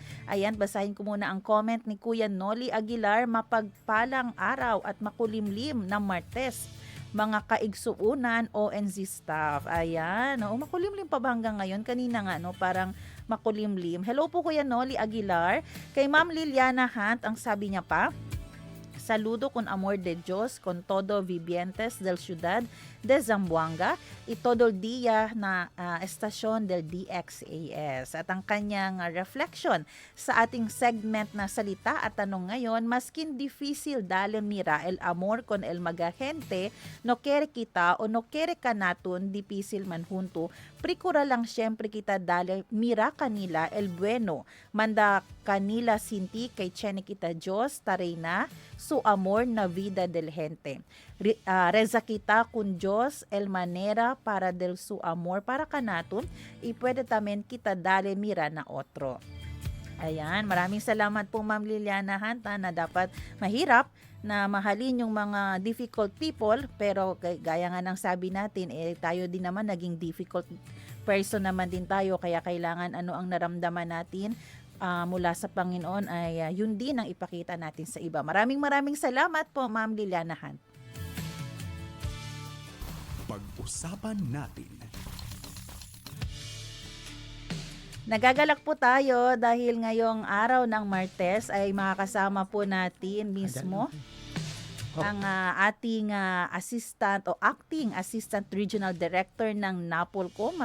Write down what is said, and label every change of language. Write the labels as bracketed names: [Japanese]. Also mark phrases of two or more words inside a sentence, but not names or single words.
[Filipino] Ayan, basahin ko muna ang comment ni Kuya Noli Aguilar. Mapagpalang araw at makulimlim na Martes, mga kaigsuunan ONZ staff. Ayan, makulimlim pa ba hanggang ngayon? Kanina nga, parang makulimlim. Hello po Kuya Noli Aguilar. Kay Ma'am Liliana Hunt, ang sabi niya pa, [Chavacano] saludo con amor de Dios con todo vivientes del ciudad de Zamboanga y todo el día na estasyon del DXAS. [Filipino] At ang kanyang reflection sa ating segment na salita at tanong ngayon, [Chavacano] maskin difícil dale mira el amor con el magagente, no quiere kita o no quiere ka naton difícil man junto, prikura lang syempre kita dale mira kanila el bueno, manda kanila sinti kay chene kita Diyos, tarena, su amor na vida del gente. Reza kita kun Diyos el manera para del su amor para kanaton y pwede tamen kita dale mira na otro. [Filipino] Ayan, maraming salamat po Ma'am Liliana Hanta na dapat mahirap na mahalin yung mga [English] difficult people, [Filipino] pero gaya nga ng sabi natin, tayo din naman naging [English] difficult person [Filipino] naman din tayo, kaya kailangan ano ang naramdaman natin mula sa Panginoon ay yun din ang ipakita natin sa iba. Maraming salamat po Ma'am Liliana Hunt. Pag-usapan natin. Nagagalak po tayo dahil ngayong araw ng Martes ay makakasama po natin mismo ang ating assistant o [English] acting assistant regional director [Filipino] ng NAPOLCOM.